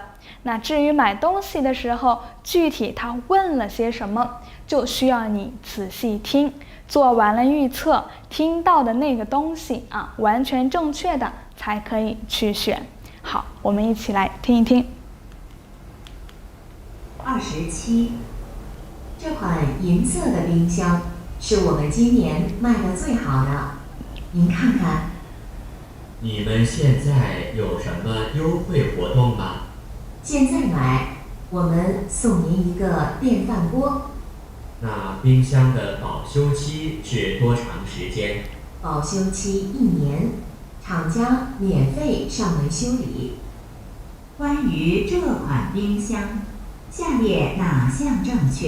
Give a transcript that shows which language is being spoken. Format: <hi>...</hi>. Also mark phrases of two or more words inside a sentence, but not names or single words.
<zh>那至於買東西的時候，具體他問了些什麼，就需要你仔細聽，做完了預測，聽到的那個東西啊，完全正確的才可以去選。好，我們一起來聽一聽。 27，這款銀色的冰箱是我們今年賣的最好的，您看看。你們現在有什麼優惠活動嗎？现在買，我們送您一個電飯鍋。那冰箱的保修期是多長時間？保修期1年，廠家免費上門修理。關於這款冰箱，下列哪項正確？</zh>